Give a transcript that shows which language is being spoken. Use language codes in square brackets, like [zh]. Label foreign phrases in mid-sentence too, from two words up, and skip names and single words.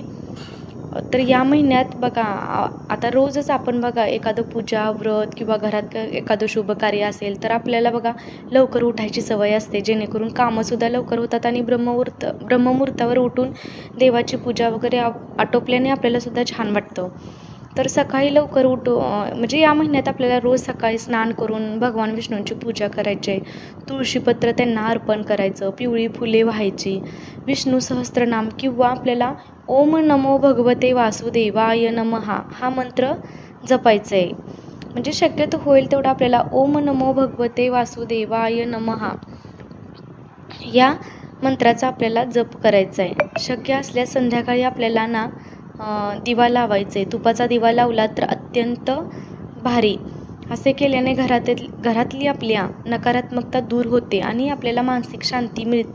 [mr] तर या महिन्यात बघा, आता रोजच आपण बघा एखादं पूजा, व्रत किंवा घरात एखादं शुभ कार्य असेल तर आपल्याला बघा लवकर उठायची सवय असते, जेणेकरून कामंसुद्धा लवकर होतात आणि ब्रह्ममुहूर्तावर उठून देवाची पूजा वगैरे आटोपल्याने आपल्याला सुद्धा छान वाटतं. तर सकाळी लवकर म्हणजे या महिन्यात आपल्याला रोज सकाळी स्नान करून भगवान विष्णूंची पूजा करायची, तुळशीपत्र त्यांना अर्पण करायचं, पिवळी फुले व्हायची, विष्णू सहस्त्रनाम किंवा आपल्याला [sa] ओम नमो भगवते वासुदेवाय नमः [mr] हा मंत्र जपायचा आहे. म्हणजे शक्यतो होईल तेवढं आपल्याला [sa] ओम नमो भगवते वासुदेवाय नमः [mr] या मंत्राचा आपल्याला जप करायचा आहे. शक्य असल्यास संध्याकाळी आपल्याला ना दिवा लावायचा आहे. तुपाचा दिवा लावला तर अत्यंत भारी. असे केल्याने घरातली आपल्या नकारात्मकता दूर होते आणि आपल्याला मानसिक शांती मिळते.